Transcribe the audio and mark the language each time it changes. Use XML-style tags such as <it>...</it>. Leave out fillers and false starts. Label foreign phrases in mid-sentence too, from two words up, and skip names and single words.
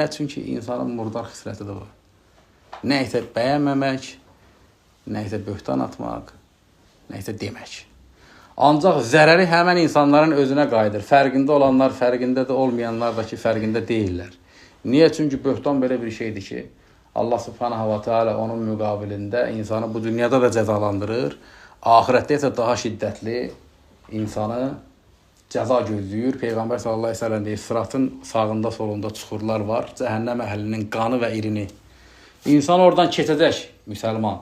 <az>Çünki insanın murdar xisləti də var. Nə isə bəyənməmək, nə isə böhtan atmaq, nə isə demək. Ancaq zərəri həmən insanların özünə qayıdır. Fərqində olanlar, fərqində də olmayanlar da ki, fərqində deyirlər. Niyə? Çünki böhtan belə bir şeydir ki,</az> <ar>الله سبحانه وتعالى</ar> <az>onun müqabilində insanı bu dünyada da cəzalandırır. Ahirətdə isə daha şiddətli insanı cəza gözləyir. Peyğəmbər</az> <ar>صلى الله عليه وسلم</ar> <az>deyir, sıratın sağında solunda çuxurlar var. Cəhənnəm əhlinin qanı və irini. İnsan oradan keçəcək, müsəlman.</az>